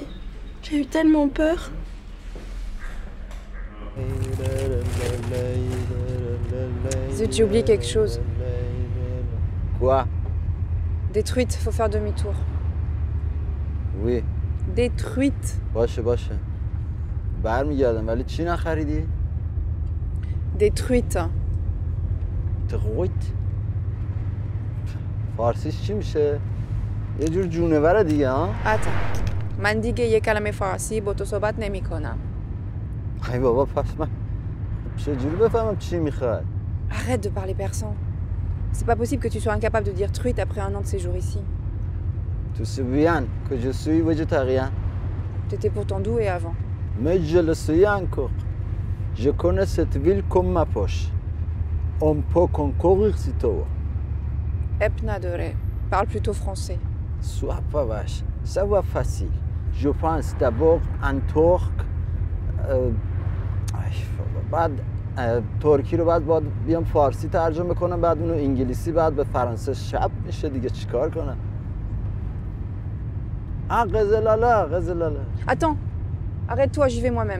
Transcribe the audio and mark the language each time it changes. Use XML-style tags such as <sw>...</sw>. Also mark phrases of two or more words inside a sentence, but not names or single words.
<fr>J'ai eu tellement peur. Zut, j'ai oublié quelque chose. Quoi? Détruite, faut faire demi-tour. Oui. Détruite.</fr> <fa>باشه برمیگردم ولی چی نخریدی؟</fa> <fr>Détruite.</fr> <fa>تقویت فارسیش چی میشه؟ یه جور جونوره دیگه ها؟</fa> <fr>Attends.</fr> <fa>من دیگه یه کلمه فارسی با تو صحبت نمی کنم. ای بابا پس من چجوری بفهمم چی میخواد؟</fa> <fr>Arrête de parler persan. C'est pas possible que tu sois incapable de dire truite après un an de séjour ici. Tu sais bien que je suis végétarien. T'étais pourtant doué avant. Mais je le suis encore. Je connais cette ville comme ma poche. On peut concourir si tu veux. Epnadore. Parle plutôt français. Sois pas vache. Ça va facile. Je pense d'abord en turc.</fr> <fa>بعد ترکی رو باید بیام فارسی ترجمه کنم بعد اونو انگلیسی بعد به فرانسه شب میشه دیگه چیکار کنم غزلالا</fa> <fr>Attends. Arrête-toi, j'y vais moi-même.</fr>